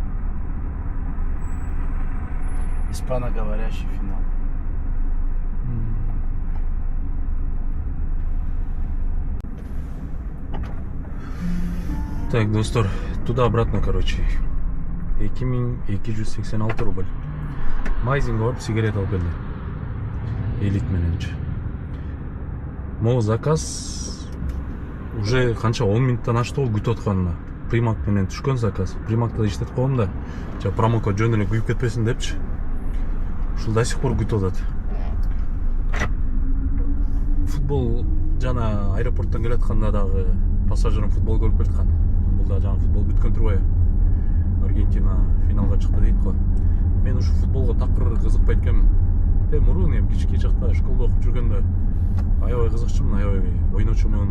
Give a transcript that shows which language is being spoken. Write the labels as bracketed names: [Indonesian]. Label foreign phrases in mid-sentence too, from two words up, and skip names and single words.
[Russian] Испаноговорящий финал. Так, достор, туда-обратно, короче. 2286 рубль. [Kyrgyz] Магазинге барып сигарет алып келди. Элит мененчи. Могу заказ уже канча 10 минуттан ашты го күтүп атканына. Примак менен түшкөн заказ. Примакта иштетип койгом да. Жана промокод жөн эле күйүп кетпесин депчи. Ушул [Russian] до сих пор [Kyrgyz] күтүп атат. Футбол жана аэропорттон келатканда дагы пассажирым футбол көрүп келаткан. Бул да жана футбол бүткөн турбайбы. Аргентина финалга чыкты дейт го. Мен ушу футболго такыр кызыкпайт экенмин. Мурун эми кички чакта школдо окуп жүргөндө аябай кызыкчумун, аябай ойночумун.